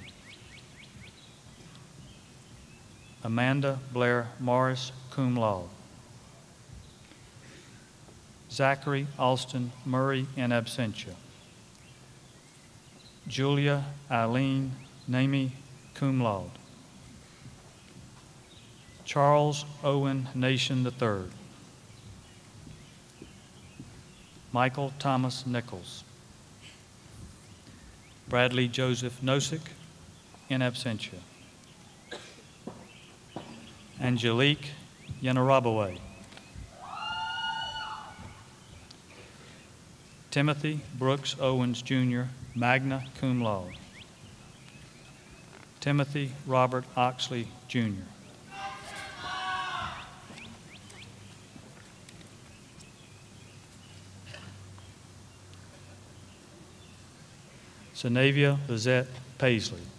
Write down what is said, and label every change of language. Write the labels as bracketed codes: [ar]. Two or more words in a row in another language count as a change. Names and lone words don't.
[en] Amanda Blair Morris, [la] cum laude. [en] Zachary Alston Murray, [la] in absentia. [en] Julia Eileen Namey, [la] cum laude. [en] Charles Owen Nation III. Michael Thomas Nichols. Bradley Joseph Nosick, [la] in absentia. [en] Angelique Yanarabawe. Timothy Brooks Owens, Jr., [la] magna cum laude. [en] Timothy Robert Oxley, Jr. Sanavia Lizette Paisley.